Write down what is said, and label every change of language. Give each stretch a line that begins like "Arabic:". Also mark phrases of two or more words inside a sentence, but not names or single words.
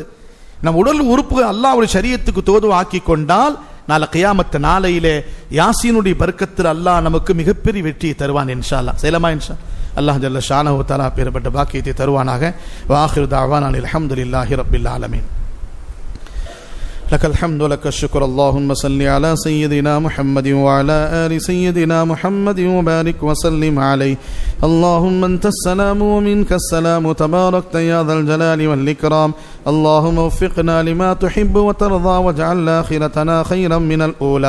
Tamil: நம் உடல் உறுப்புகள் அல்லாஹ்வுடைய ஷரியத்துக்கு தோது ஆக்கி கொண்டால் நாளை கியாமத்து நாளையிலே யாசீனுடைய பர்க்கத்தில் அல்லாஹ் நமக்கு மிகப்பெரிய வெற்றியை தருவான்
Arabic: إن شاء الله.
Tamil: செய்யலாமா
Arabic: إن شاء الله جل شأنه تعالى
Tamil: பெறப்பட்ட பாக்கியத்தை தருவானாக.
Arabic: وآخر دعوانا الحمد لله رب العالمين. لك الحمد ولك الشكر اللهم صل على سيدنا محمد وعلى آل سيدنا محمد وبارك وسلم عليه. اللهم أنت السلام ومنك السلام تباركت يا ذا الجلال والإكرام. اللهم وفقنا لما تحب وترضى واجعل آخرتنا خيرا من الأولى.